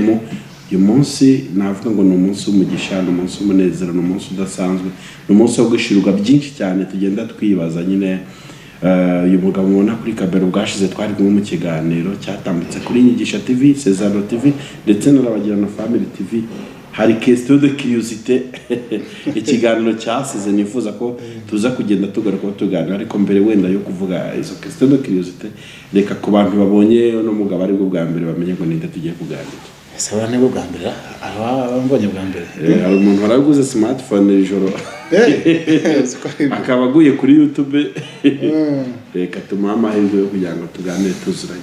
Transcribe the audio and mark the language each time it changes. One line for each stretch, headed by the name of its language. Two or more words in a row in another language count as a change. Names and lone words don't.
Kinyarwanda: Uyu munsi navuga ngo ni umunsi w'umugisha, ni umunsi w'umunezero, ni umunsi udasanzwe, ni umunsi wo gushirwa byinshi cyane tugenda twibaza nyine. Uyu mugabo mubona kuri kabero bwashize twari kumwe mu kiganiro cyatambutse kuri Nyigisha TV, Cesaro TV ndetse na Rabagirana Family TV. Hari
French: question de curiosité
Kinyarwanda: ikiganiro cyasize nifuza ko tuza kugenda tugaruka tuganira ariko mbere wenda yo kuvuga izo
French: question de curiosité
Kinyarwanda: reka ku bantu babonye no mugabo ari bwo bwa mbere bamenye ngo ninde tugiye kuganira. Sabana ni bwo bwa mbere abambonye bwa mbere hari umuntu waraguze smartphone ijoro akaba aguye kuri YouTube reka tumuha amahirwe yo kugira ngo tuganire tuzuranye.